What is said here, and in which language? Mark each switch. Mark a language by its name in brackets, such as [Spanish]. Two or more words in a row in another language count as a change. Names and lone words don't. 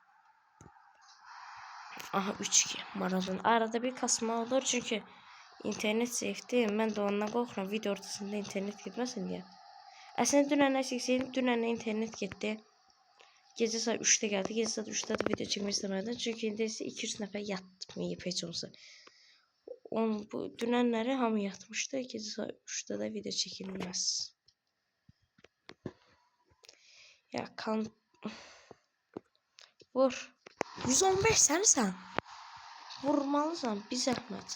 [Turkish] Aha 3-2 Maradona. Arada bir kasma olur çünkü internet zayıftı. Ben de ondan qorxuram video ortasında internet gitmesin diye. [Azerbaijani] Aslında dünən çəksəydim, dünən internet getdi. [Turkish] Gece saat 3'te geldi. Gece saat 3'te de video çekmek istemedim. [Azerbaijani] Çünkü indi ise 200 nəfər yatmayıb heç olsa. Bu dünənləri hamı yatmışdı. [Turkish] Gece saat 3'te de video çekilmez. Ya vur. [Azerbaijani] 115 sensən. Vurmalısan bir zəhmət.